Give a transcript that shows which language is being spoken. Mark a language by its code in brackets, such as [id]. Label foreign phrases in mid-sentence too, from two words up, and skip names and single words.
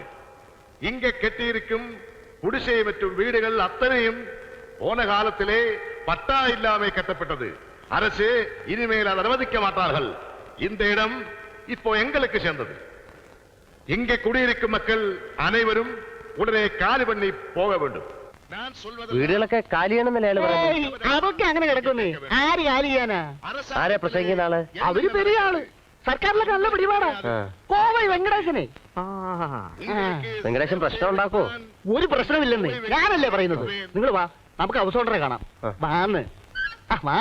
[ta] இங்க கட்டியிருக்கும் குடிசை மற்றும் வீடுகள் அத்தனையும் போன காலத்திலே பட்டா இல்லாமல் கட்டப்பட்டது. அரசு இனிமேல் அதை அனுமதிக்க மாட்டார்கள். இந்த இடம் இப்போ எங்களுக்கு சேர்ந்தது. இங்கே குடியிருக்கும் மக்கள் அனைவரும் உடனே காலி பண்ணி போக வேண்டும். நான் சொல்வது [ml] വീടുകളൊക്കെ കാലിയാണെന്നല്ലേ അയാൾ പറയുന്നത്? അതൊക്കെ അങ്ങനെ കിടക്കുന്നേ. ആര് കാലി ചെയ്യാനാ? ആരെ പ്രസംഗിക്കുന്ന ആള്? അവര് പെരിയ ആള്, സർക്കാരിലൊക്കെ നല്ല പിടിപാടാ. കോവൈ വെങ്കടേശനെ. വെങ്കടേശൻ പ്രശ്നം ഉണ്ടാക്കോ? ഒരു പ്രശ്നമില്ലെന്ന് ഞാനല്ലേ പറയുന്നത്. നിങ്ങൾ വാ, നമുക്ക് ഹൗസ് ഓണറെ കാണാം. വാന്ന്. വാ.